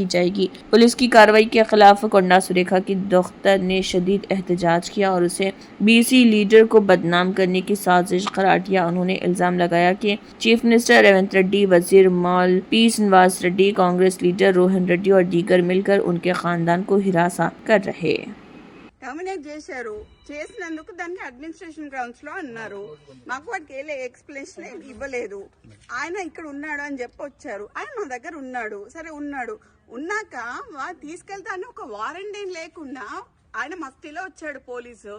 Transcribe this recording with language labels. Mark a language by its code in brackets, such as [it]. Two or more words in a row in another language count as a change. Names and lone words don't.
[ur] پولیس کی کارروائی کے کے خلاف کنڈا سریکھا کی دختر نے شدید احتجاج کیا اور اسے BC لیڈر کو بدنام کرنے کی سازش قرار دیا. انہوں نے الزام لگایا کہ [en] Chief Minister [ur] ریونت ریڈی، وزیر مال پی سرینواس ریڈی، کانگریس لیڈر روہن ریڈی اور دیگر مل کر ان کے خاندان کو ہراساں کر رہے. [te] టర్మినేట్ చేశారు. చేసినందుకు దానికి [en] administration grounds [te] లో అన్నారు. మాకు వాటికి ఏ ఎక్స్ప్లెనేషన్ ఇవ్వలేదు. ఆయన ఇక్కడ ఉన్నాడు అని చెప్పి వచ్చారు. ఆయన మా దగ్గర ఉన్నాడు. సరే ఉన్నాడు. ఉన్నాక తీసుకెళ్తాను ఒక వారెంట్ ఏం లేకుండా ఆయన మస్తిలో వచ్చాడు పోలీసు.